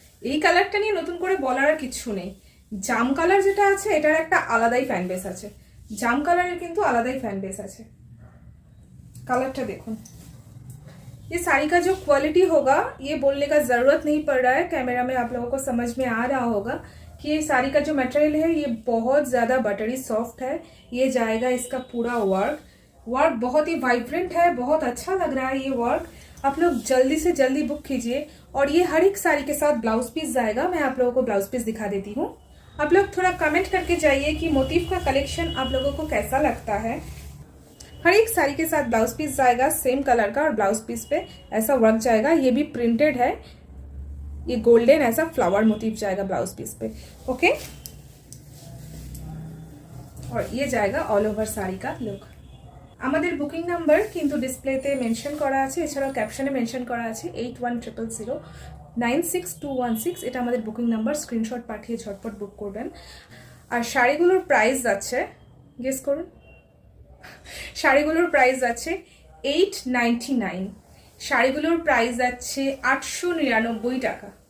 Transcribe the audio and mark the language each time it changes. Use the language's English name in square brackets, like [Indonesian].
[Bangla] এই কালারটা নিয়ে নতুন করে বলার আর কিছু নেই। জাম কালার যেটা আছে এটার একটা আলাদাই ফ্যান বেস আছে, জাম কালারের কিন্তু আলাদাই ফ্যান বেস আছে। কালারটা দেখুন, [Hindi] ये साड़ी का जो क्वालिटी होगा ये बोलने का ज़रूरत नहीं पड़ रहा है, कैमरा में आप लोगों को समझ में आ रहा होगा कि ये साड़ी का जो मटेरियल है ये बहुत ज़्यादा बटरी सॉफ्ट है। ये जाएगा इसका पूरा वर्क बहुत ही वाइब्रेंट है, बहुत अच्छा लग रहा है ये वर्क। आप लोग जल्दी से जल्दी बुक कीजिए। और ये हर एक साड़ी के साथ ब्लाउज पीस जाएगा, मैं आप लोगों को ब्लाउज पीस दिखा देती हूँ। आप लोग थोड़ा कमेंट करके जाइए कि मोटिफ का कलेक्शन आप लोगों को कैसा लगता है। हर एक साड़ी के साथ ब्लाउज पीस जाएगा सेम कलर का, और ब्लाउज पीस पे ऐसा वर्क जाएगा, ये भी प्रिंटेड है, ये गोल्डन ऐसा फ्लावर मोटिव जाएगा ब्लाउज पीस पे, ओके। और ये जाएगा ऑल ओवर साड़ी का लुक। [Bangla] আমাদের বুকিং নাম্বার কিন্তু ডিসপ্লেতে মেনশন করা আছে, এছাড়াও ক্যাপশনে মেনশন করা আছে 8100096216, এটা আমাদের বুকিং নাম্বার। স্ক্রিনশট পাঠিয়ে ঝটপট বুক করবেন। আর শাড়িগুলোর প্রাইস যাচ্ছে, গেস করুন, শাড়িগুলোর প্রাইস আছে 899, শাড়িগুলোর প্রাইস যাচ্ছে 899 টাকা।